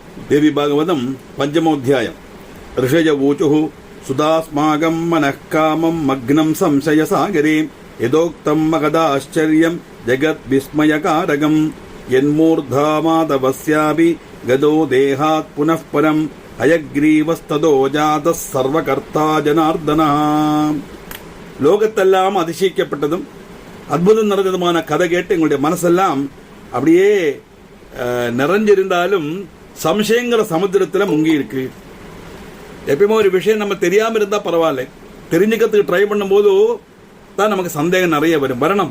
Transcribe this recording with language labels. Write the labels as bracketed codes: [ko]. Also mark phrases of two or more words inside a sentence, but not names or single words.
[sa] देवी भागवतम पंचमोऽध्यायम् ऋषय ऊचुः सुदास्माकं मनः कामं मग्नं संशयसागरे यदोक्तं मगदाश्चर्यं जगद्विस्मयकारकं यन्मूर्धामादवस्यापि गदो देहात् पुनः परम् अयग्रीवस्तदो जातः सर्वकर्ता जनार्दनः. [ta] லோகத்தெல்லாம் அதிசயிக்கப்பட்டதும் அற்புதம் நடந்ததுமான கதை கேட்டு எங்களுடைய மனசெல்லாம் அப்படியே நிறைஞ்சிருந்தாலும் சம்சயங்கிற சமுத்திரத்தில் முங்கி இருக்கு. எப்பயுமே ஒரு விஷயம் நம்ம தெரியாம இருந்தா பரவாயில்ல, தெரிஞ்சுக்கிறதுக்கு ட்ரை பண்ணும்போது தான் நமக்கு சந்தேகம் நிறைய வரணும்.